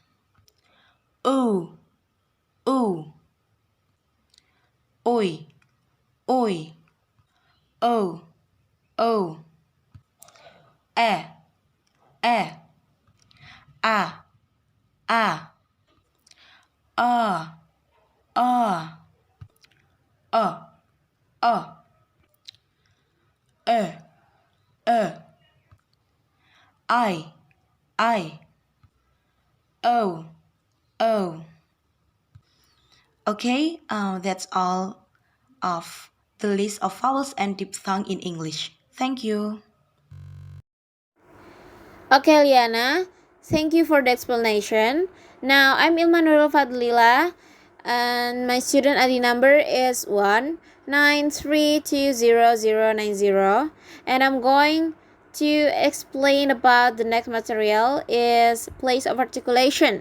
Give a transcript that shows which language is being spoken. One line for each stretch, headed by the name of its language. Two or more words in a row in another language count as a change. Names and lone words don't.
English: o, oi, oi, o, o, e, e, a, a, a, a, a, a, e, e, I, o, o. Okay, that's all of the list of vowels and diphthong in English. Thank you. Okay, Liana, thank you for the explanation. Now, I'm Ilma Nuril Fadlila, and my student ID number is 193200090, and I'm going to explain about the next material is place of articulation.